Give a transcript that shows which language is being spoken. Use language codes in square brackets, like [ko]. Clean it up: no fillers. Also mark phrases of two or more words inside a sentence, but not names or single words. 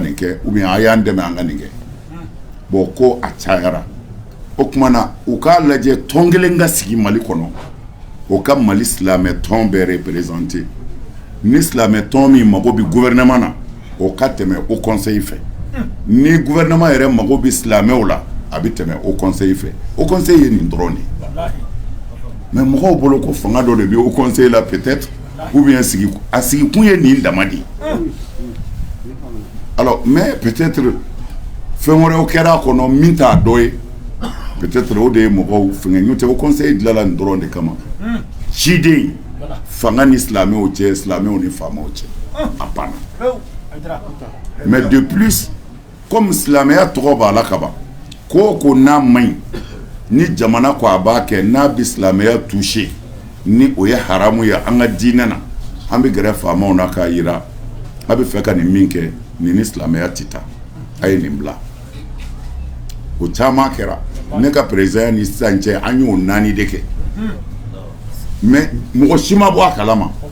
[bm] nin kɛ [fr] ou bien [bm] a y'an dɛmɛ an ka nin kɛ bon ko a cayara o tuma na u k'a lajɛ tɔn kelen ka sigi Mali kɔnɔ o ka Mali silamɛ tɔn bɛɛ représenter ni silamɛ tɔn min mago bɛ gouvernement na o ka tɛmɛ o conseil fɛ ni gouvernement yɛrɛ mago bɛ silamɛw la a bɛ tɛmɛ o conseil fɛ o conseil ye nin dɔrɔn de mais mɔgɔw bolo ko fanga dɔ de bɛ o conseil la [fr] peut-être ou bien [bm] a sigikun ye nin dama de ye [fr] alors mais peut-être [bm] fɛn wɛrɛw kɛra a kɔnɔ min t'a dɔ ye peut-être o de ye mɔgɔw fɛngɛ ɲɔtɛ o conseil dilanla nin dɔrɔn de kama ciden fanga ni silamɛw cɛ silamɛw ni faamaw cɛ a banna [fr] mais de plus comme [bm] silamɛya tɔgɔ b'a la kaban ko ko n'a man ɲi ni jamana ko a b'a kɛ n'a bɛ silamɛya touché ni o ye haramu ye an ka diinɛ na an bɛ gɛrɛ faamaw na k'a yira a bɛ fɛ ka nin min kɛ nin ni silamɛya tɛ taa a ye nin bila o caman kɛra ne ka président ni sisan cɛ an y'o 4 de kɛ mais mɔgɔ si ma bɔ a kalama